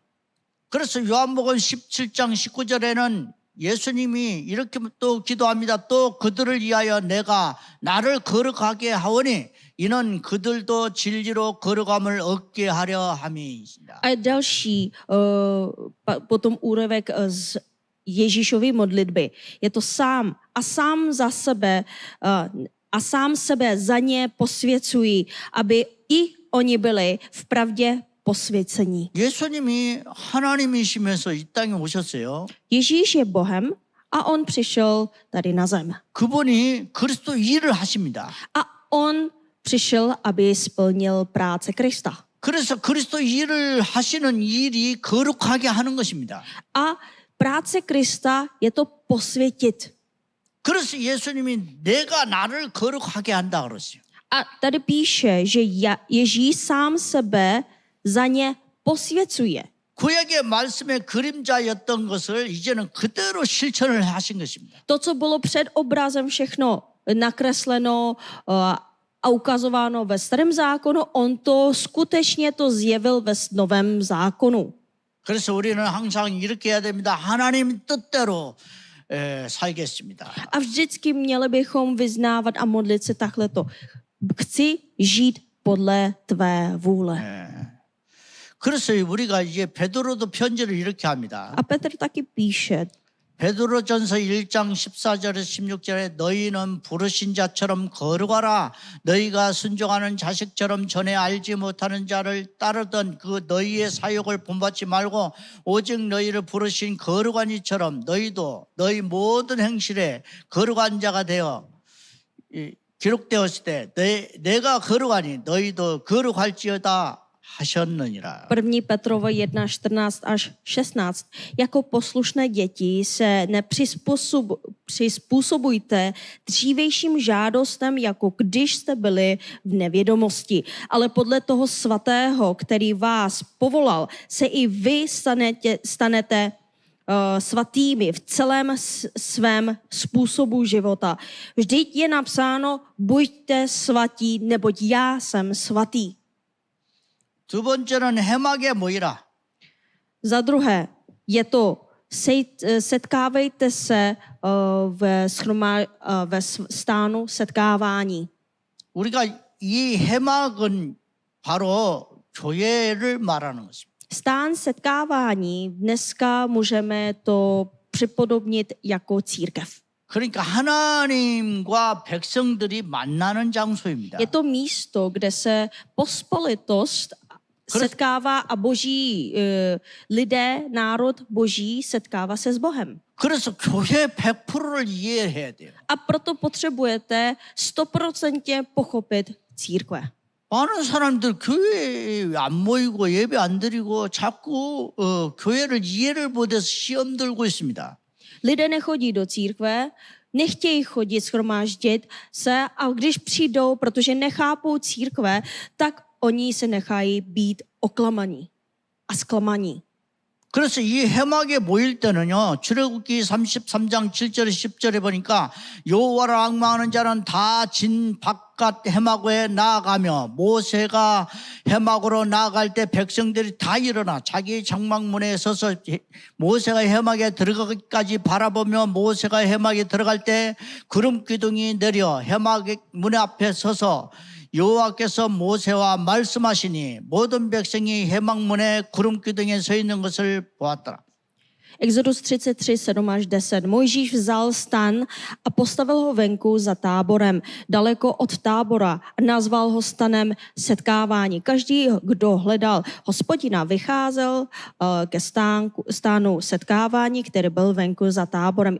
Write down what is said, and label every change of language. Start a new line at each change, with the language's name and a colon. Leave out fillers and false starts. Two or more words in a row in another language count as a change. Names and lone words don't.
Korean: 그래서 요한복음 17장 19절에는 예수님이 이렇게 또 기도합니다. 또 그들을 위하여 내가 나를 거룩하게 하오니 이는 그들도 진리로 거룩함을 얻게 하려 함이니라.
Czech: A další potom úryvek z Ježíšovy modlitby. Je to sám sebe za ně posvěcují, aby i oni byli v pravdě posvěcení.
Korean: 예수님이 하나님이시면서 이 땅에 오셨어요.
Czech: Ježíš je Bohem a on přišel tady na zem.
Korean: 그분이 그리스도 일을 하십니다.
Czech: A on přišel, aby splnil práce Krista.
Korean: 그래서 그리스도 일을 하시는 일이 거룩하게 하는 것입니다.
Czech: A práce Krista je to posvětit.
Korean: 그래서 예수님이 내가 나를 거룩하게 한다 그러세요.
Czech: A tady píše, že Ježíš sám sebe za ně posvěcuje.
Korean: 구약의 말씀의 그림자였던 것을 이제는 그대로 실천을 하신 것입니다.
Czech: To, co bylo před obrazem všechno nakresleno a ukazováno ve starém zákonu, on to skutečně to zjevil ve novém zákonu.
Korean: 그래서 우리는 항상 이렇게 해야 됩니다. 하나님 뜻대로 살겠습니다.
Czech: A vždycky měli bychom vyznávat a modlit se takhleto. Chci žít podle tvé vůle.
Korean: 그래서 우리가 이제 베드로도 편지를 이렇게 합니다.
Czech: A Petr taky píše.
Korean: 베드로전서 1장 14절에서 16절에 너희는 부르신 자처럼 거룩하라. 너희가 순종하는 자식처럼 전에 알지 못하는 자를 따르던 그 너희의 사욕을 본받지 말고 오직 너희를 부르신 거룩한 이처럼 너희도 너희 모든 행실에 거룩한 자가 되어 기록되었을 때 내가 거룩하니 너희도 거룩할지어다 하셨느니라.
Czech: 1. Petrova 1, 14 až 16. Jako poslušné děti se nepřizpůsobujte dřívejším žádostem, jako když jste byli v nevědomosti. Ale podle toho svatého, který vás povolal, se i vy stanete svatými v celém svém způsobu života. Vždyť je napsáno, buďte svatí, neboť já jsem svatý.
Korean: 두 번째는 회막에 모이라.
Czech: Za druhé, je to setkávejte se ve stánu setkávání.
Korean: 우리가 이 회막은 바로 교회를 말하는 것입니다.
Czech: Stán setkávání dneska můžeme to připodobnit jako církev.
Korean: 그러니까 하나님과 백성들이 만나는 장소입니다.
Czech: Je to místo, kde se pospolitost setkává a boží lidé, národ boží setkává se s Bohem.
Korean: 그래서 교회 100%를 이해해야 돼요.
Czech: A proto potřebujete 100% pochopit církve.
Korean: 많은 사람들 교회에 안 모이고 예배 안 드리고 자꾸 교회를 이해를 못해서 시험 들고 있습니다.
Czech: Lidé nechodí do církve, nechtějí chodit, shromáždit se a když přijdou, protože nechápou církve, tak oni se nechají být oklamaní a zklamaní.
Korean: 그래서 이 회막에 모일 때는요. 출애굽기 33장 7절에 10절에 보니까 여호와를 앙망하는 자는 다 진 바깥 회막에 나아가며 모세가 회막으로 나아갈 때 백성들이 다 일어나 자기 장막문에 서서 모세가 회막에 들어가기까지 바라보며 모세가 회막에 들어갈 때 구름 기둥이 내려 회막 문 앞에 서서 여호와께서 모세와 말씀하시니 모든 백성이 회막문에 구름 기둥에 서 있는 것을 보았더라.
Czech: Exodus 33, 7 až 10. Mojžíš vzal stan a postavil ho venku za táborem, daleko od tábora a nazval ho stanem setkávání. Každý, kdo hledal Hospodina, vycházel ke stánu setkávání, který byl venku za táborem.